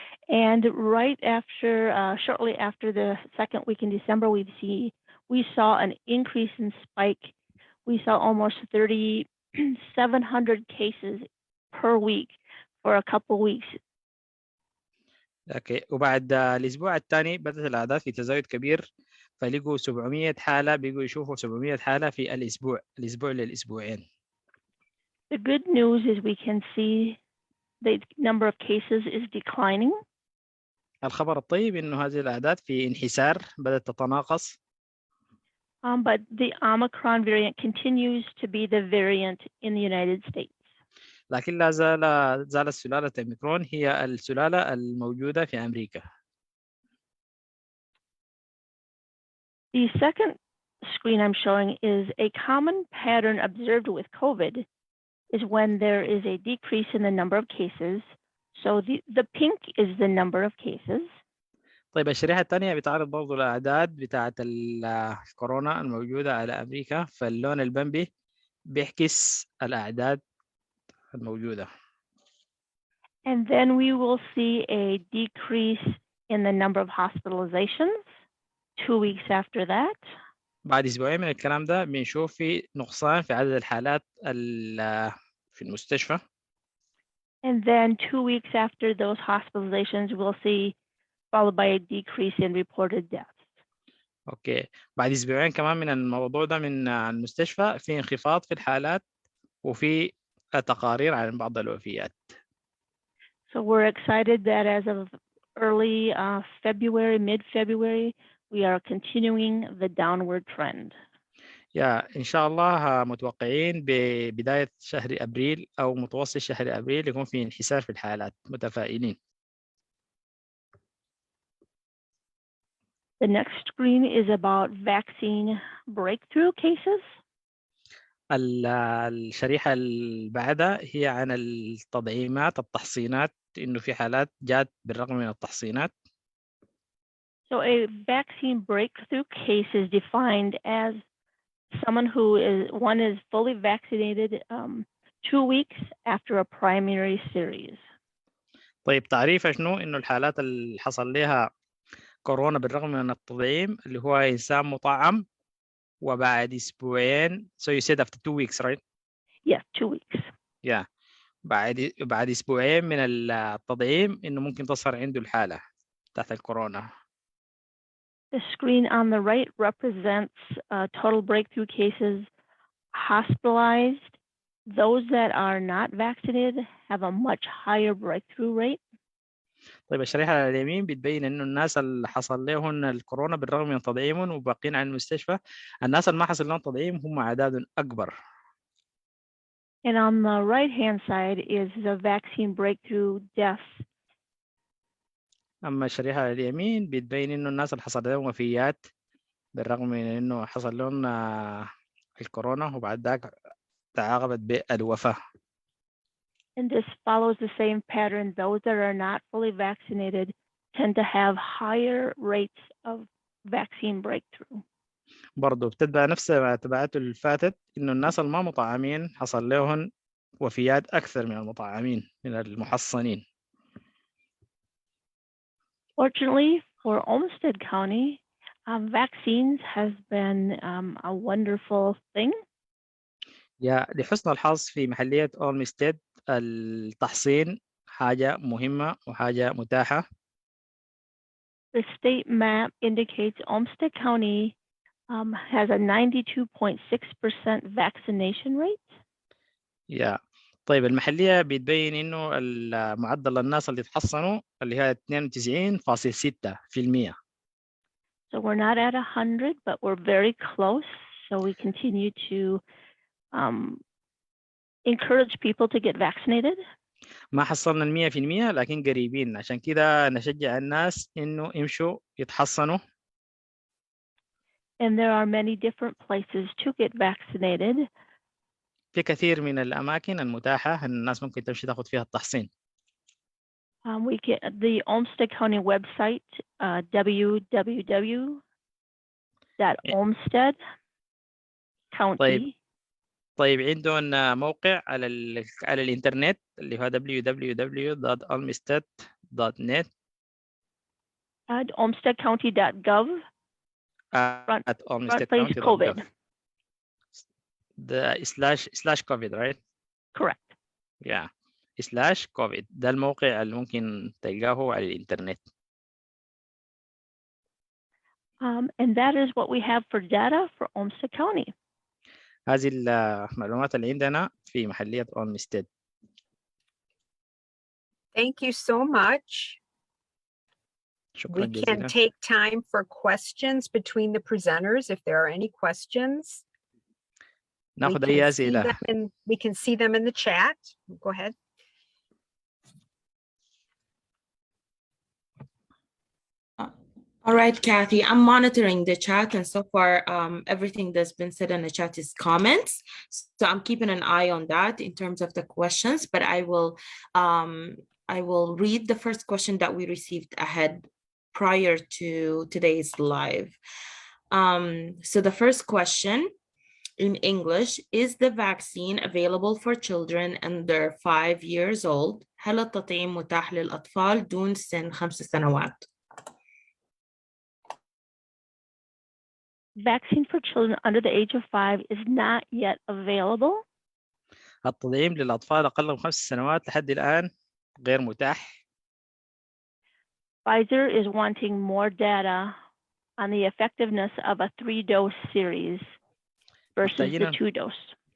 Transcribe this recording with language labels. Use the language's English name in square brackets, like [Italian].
[English] And right after, shortly after the second week in December, we saw an increase in spike. We saw almost 3,700 cases per week for a couple weeks. [Arabic] اوكي وبعد الاسبوع الثاني بدات الاعداد في تزايد كبير فلقوا 700 حاله بقوا يشوفوا 700 حاله في الاسبوع للاسبوعين. [English] The good news is we can see the number of cases is declining. [Arabic] الخبر الطيب انه هذه الاعداد في انحسار بدات تتناقص. [English] But the Omicron variant continues to be the variant in the United States. [Arabic] لكن لا زالت سلالة أوميكرون هي السلالة الموجودة في أمريكا. [English] The second screen I'm showing is a common pattern observed with COVID is when there is a decrease in the number of cases. So the pink is the number of cases. [Arabic] طيب الشريحة الثانية بتعرض برضو الأعداد بتاعة الكورونا الموجودة على أمريكا فاللون البنبي بيحكس الأعداد الموجودة. [English] And then we will see a decrease in the number of hospitalizations 2 weeks after that. [Arabic] بعد أسبوعين من الكلام ده بنشوف في نقصان في عدد الحالات في المستشفى. [English] And then 2 weeks after those hospitalizations, we'll see followed by a decrease in reported deaths. [Arabic] اوكي بعد اسبوعين كمان من الموضوع ده من المستشفى في انخفاض في الحالات وفي تقارير عن بعض الوفيات. [English] So we're excited that as of early February, mid-February, we are continuing the downward trend. [Arabic] إن شاء الله متوقعين ببداية شهر أبريل أو متوسط شهر أبريل يكون في انحسار في الحالات متفائلين. [English] The next screen is about vaccine breakthrough cases. [Arabic] الشريحة اللي بعدها هي عن التطعيمات التحصينات، إنه في حالات جات بالرغم من التحصينات. [English] So a vaccine breakthrough case is defined as someone who is fully vaccinated 2 weeks after a primary series. [Arabic] طيب تعريفها شنو؟ إنه الحالات اللي حصل لها كورونا بالرغم من التطعيم اللي هو إنسان مطعم وبعد أسبوعين. [English] So you said after 2 weeks, right? Yes, 2 weeks. Yeah. [Arabic] بعد أسبوعين من التطعيم إنه ممكن تصير عنده الحالة تحت الكورونا. [English] The screen on the right represents total breakthrough cases hospitalized. Those that are not vaccinated have a much higher breakthrough rate. [Arabic] طيب الشريحة على اليمين بتبين إنه الناس اللي حصل لهم الكورونا بالرغم من تطعيمهم وباقين على المستشفى، الناس اللي ما حصل لهم تطعيم هم أعداد أكبر. [English] And on the right-hand side is the vaccine breakthrough deaths. [Arabic] أما الشريحة على اليمين بتبين إنه الناس اللي حصل لهم وفيات بالرغم من إنه حصل لهم الكورونا وبعد ذاك تعاقبت بالوفاة. [English] And this follows the same pattern. Those that are not fully vaccinated tend to have higher rates of vaccine breakthrough. [Arabic] برضو بتتبع نفس ما تبعته اللي فاتت، إنه الناس اللي ما مطعمين حصل لهم وفيات أكثر من المطعمين من المحصنين. [English] Fortunately for Olmsted County, vaccines has been a wonderful thing. [Arabic] لحسن الحظ في محلية أولمستيد التحصين حاجة مهمة وحاجة متاحة. [English] The state map indicates Olmsted County has a 92.6% vaccination rate. [Arabic] طيب المحلية بتبين إنه معدل الناس اللي تحصنوا اللي هي 92.6%. [English] So we're not at 100, but we're very close. So we continue to encourage people to get vaccinated. [Arabic] ما حصلنا 100% لكن قريبين، عشان كده نشجع الناس إنه يمشوا يتحصنوا. [English] And there are many different places to get vaccinated. [Arabic] في كثير من الأماكن المتاحة أن الناس ممكن تمشي تاخد فيها التحصين. [English] We get the Olmsted County website, www.olmsted.county. [Arabic] طيب عندهم موقع على الإنترنت اللي هو www.olmsted.net. [English] olmstedcounty.gov. At COVID. The slash COVID, right? Correct. [Arabic] Yeah. /COVID. ده الموقع اللي ممكن تلقاه على الإنترنت. [English] And that is what we have for data for Olmsted County. [Arabic] هذه المعلومات اللي عندنا في محلية Olmsted. [English] Thank you so much. [Arabic] شكرا [English] We [Arabic] جزيلا. [English] can take time for questions between the presenters if there are any questions. [Arabic] ناخذ أي أسئلة. [English] We can see them in the chat. Go ahead. All right, Kathy, I'm monitoring the chat, and so far everything that's been said in the chat is comments. So I'm keeping an eye on that in terms of the questions, but I will read the first question that we received ahead prior to today's live. So the first question in English, is the vaccine available for children under 5 years old? [Arabic] هل التطعيم متاح للأطفال دون سن 5 سنوات؟ [English] Vaccine for children under the age of 5 is not yet available. [Arabic] التطعيم للأطفال أقل من 5 سنوات لحد الآن غير متاح. [English] Pfizer is wanting more data on the effectiveness of a 3-dose series versus the 2-dose.